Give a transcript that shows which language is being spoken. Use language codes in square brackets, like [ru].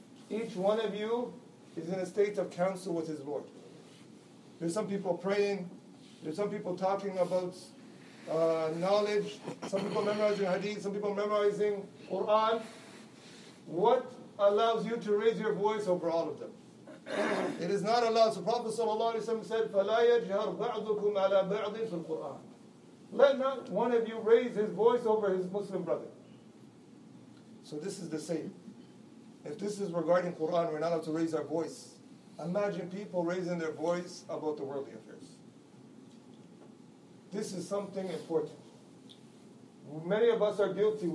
[en] Each one of you is in a state of counsel with his Lord. There's some people praying, there's some people talking about knowledge, some people memorizing hadith, some people memorizing Quran. What allows you to raise your voice over all of them? It is not allowed. So Prophet ﷺ said, [ar] فَلَا يَجْهَرْ بَعْضُكُمْ عَلَى بَعْضٍ فِي الْقُرْآنِ. [en] Let not one of you raise his voice over his Muslim brother. So this is the same. If this is regarding Quran, we're not allowed to raise our voice. Imagine people raising their voice about the worldly affairs. This is something important. Many of us are guilty.